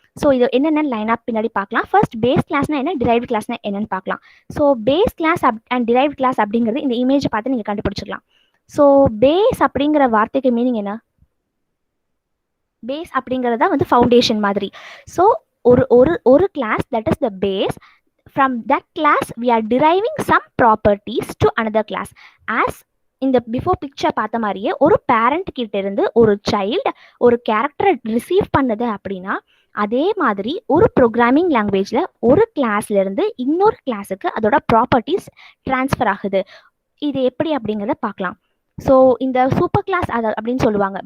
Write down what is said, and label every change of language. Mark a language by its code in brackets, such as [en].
[ta] So இது என்னென்ன line up பின்னாடி பார்க்கலாம். ஃபர்ஸ்ட் பேஸ் கிளாஸ்னா என்ன, டிரைவ்ட் கிளாஸ்னா என்னன்னு பார்க்கலாம். So base class and derived class அப்படிங்கிறது இந்த இமேஜை பார்த்து நீங்கள் கண்டுபிடிச்சிக்கலாம். ஸோ பேஸ் அப்படிங்கிற வார்த்தைக்கு மீனிங் என்ன? பேஸ் அப்படிங்கிறதா வந்து ஃபவுண்டேஷன் மாதிரி. ஸோ ஒரு class that is the base. [en] From that class we are deriving some properties to another class. As in the before picture [ta] பார்த்த மாதிரியே ஒரு பேரண்ட் கிட்ட இருந்து ஒரு சைல்டு ஒரு கேரக்டரை ரிசீவ் பண்ணது அப்படின்னா அதே மாதிரி ஒரு ப்ரோக்ராமிங் லாங்குவேஜில் ஒரு கிளாஸ்ல இருந்து இன்னொரு கிளாஸுக்கு அதோட ப்ராப்பர்ட்டிஸ் டிரான்ஸ்ஃபர் ஆகுது. இது எப்படி அப்படிங்கிறத பார்க்கலாம். ஸோ இந்த சூப்பர் கிளாஸ் அப்படின்னு சொல்லுவாங்க.